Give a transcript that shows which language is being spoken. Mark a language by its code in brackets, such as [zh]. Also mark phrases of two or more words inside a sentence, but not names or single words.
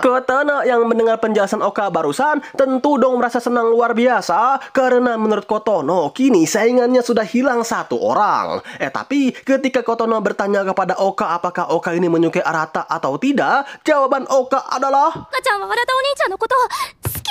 [id] Kotono yang mendengar penjelasan Oka barusan tentu dong merasa senang luar biasa, karena menurut Kotono kini saingannya sudah hilang satu orang. Tapi ketika Kotono bertanya kepada Oka apakah Oka ini menyukai Arata atau tidak, jawaban Oka adalah, [ja] 赤ちゃんは笑ったお兄ちゃんのこと好